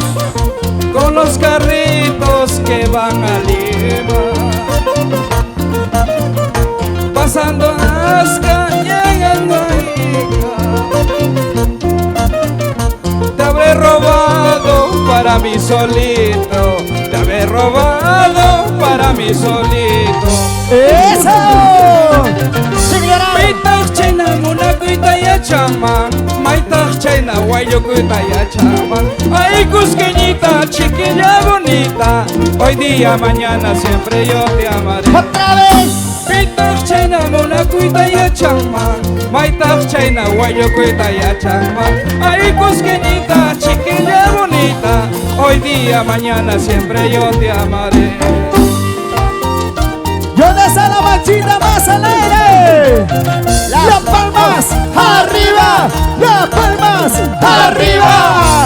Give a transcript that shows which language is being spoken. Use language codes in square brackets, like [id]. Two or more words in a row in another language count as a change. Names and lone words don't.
[es] Con los carritos que van a Lima, pasando Asca, llegando a Ica. Te habré robado para mí solito, te habré robado para mí solito. ¡Eso! [qu] Maitak chayna munakuita ya chaman, maitak chayna guayukuita ya chaman. [es] Ay cusqueñita, chiquilla bonita, hoy día, mañana, siempre yo te amaré. Otra vez. [qu] Maitak chayna munakuita ya chaman, maitak chayna guayukuita ya chaman. [es] Ay cusqueñita, chiquilla bonita, hoy día, mañana, siempre yo te amaré. ¿Y dónde está la machita más alegre? Las palmas arriba, las palmas arriba.